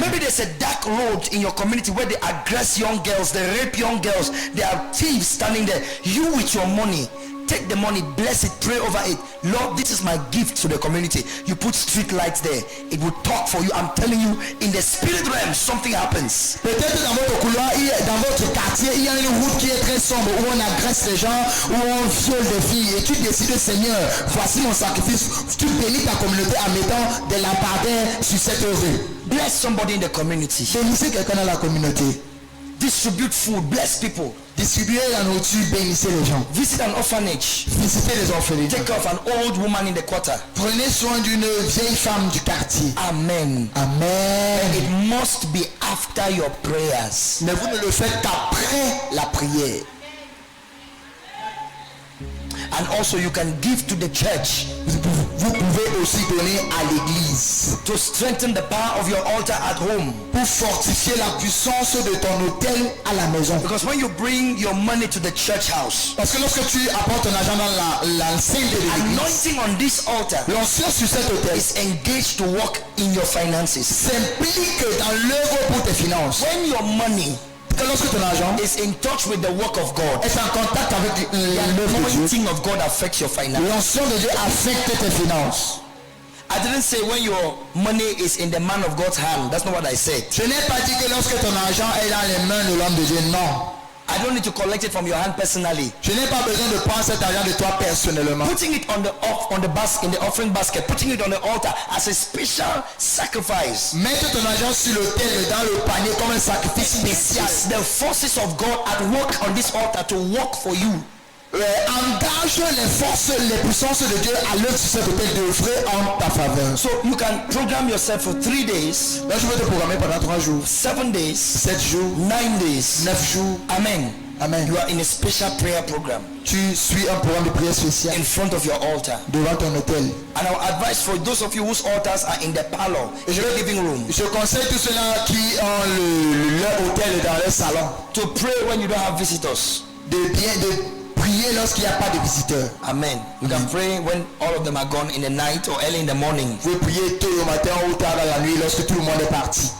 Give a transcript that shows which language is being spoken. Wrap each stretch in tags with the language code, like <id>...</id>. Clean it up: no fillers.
<en>Maybe there's a dark road in your community where they aggress young girls, they rape young girls, there are thieves standing there. You with your money, take the money, bless it, pray over it. Lord, this is my gift to the community. You put street lights there. It will talk for you. I'm telling you, in the spirit realm, something happens.</en> <fr>Peut-être dans votre couloir, dans votre quartier, il y a une route qui est très sombre où on agresse les gens, où on viole des filles. Et tu décides, Seigneur, voici mon sacrifice. Tu bénis ta communauté en mettant des lampadaires sur cette rue.</fr> <en>Bless somebody in the community.</en> <fr>Bénissez quelqu'un dans la communauté.</fr> <en>Distribute food. Bless people.</en> <fr>Distribuez la nourriture, bénissez les gens.</fr> <en>Visit an orphanage.</en> <fr>Visitez les orphelins.</fr> <en>Take care of an old woman in the quarter.</en> <fr>Prenez soin d'une vieille femme du quartier. Amen. Amen.</fr> <en>It must be after your prayers.</en> <fr>Mais vous ne le faites qu'après la prière.</fr> <en>And also you can give to the church.</en> <fr>Vous pouvez aussi donner à l'église.</fr> <en>To strengthen the power of your altar at home.</en> <fr>Pour fortifier la puissance de ton autel à la maison.</fr> <en>Because when you bring your money to the church house,</en> <fr>Parce que lorsque tu apportes ton argent dans l'enceinte de l'église,</fr> <en>anointing on this altar</en> <fr>l'onction sur cet autel</fr> <en>is engaged to work in your finances.</en> <fr>s'implique dans l'œuvre pour tes finances.</fr> <en>When your money</en> <fr>Que lorsque ton argent</fr> <en>is in touch with the work of God,</en> <fr>est en contact avec</fr> <en>the</en> <fr>l'œuvre de Dieu,</fr> <en>anointing of God affects your finances.</en> <fr>l'onction de Dieu affecte tes finances.</fr> <en>I didn't say when your money is in the man of God's hand. That's not what I said.</en> <fr>Je n'ai pas dit que lorsque ton argent est dans les mains de l'homme de Dieu, non.</fr> <en>I don't need to collect it from your hand personally.</en> <fr>Je n'ai pas besoin de prendre cet argent de toi personnellement.</fr> <en>Putting it on the basket, in the offering basket, putting it on the altar as a special sacrifice.</en> <fr>Mettre ton argent sur l'autel dans le panier comme un sacrifice spécial.</fr> <en>It's the forces of God at work on this altar to work for you.</en> <fr>Engage les forces, les puissances de Dieu à l'œuvre sur cet autel d'œuvrer en ta faveur.</fr> <en>So you can program yourself for 3 days,</en> <fr>Là, je vais te programmer pendant 3 jours,</fr> <en>7 days,</en> <fr>7 jours,</fr> <en>9 days.</en> <fr>9 jours. Amen. Amen.</fr> <en>You are in a special prayer program</en> <fr>Tu suis un programme de prière spécial</fr> <en>in front of your altar.</en> <fr>devant ton autel.</fr> <en>And our advice for those of you whose altars are in the parlor, in the living room,</en> <fr>Je conseille tous ceux-là qui ont leur autel dans leur salon</fr> <en>to pray when you don't have visitors.</en> <fr>de prier lorsqu'il n'y a pas de visiteurs. Amen.</fr> <en>You can pray when all of them are gone in the night or early in the morning.</en> <fr>Vous pouvez prier tôt au matin ou tard dans la nuit lorsque tout le monde est parti.</fr>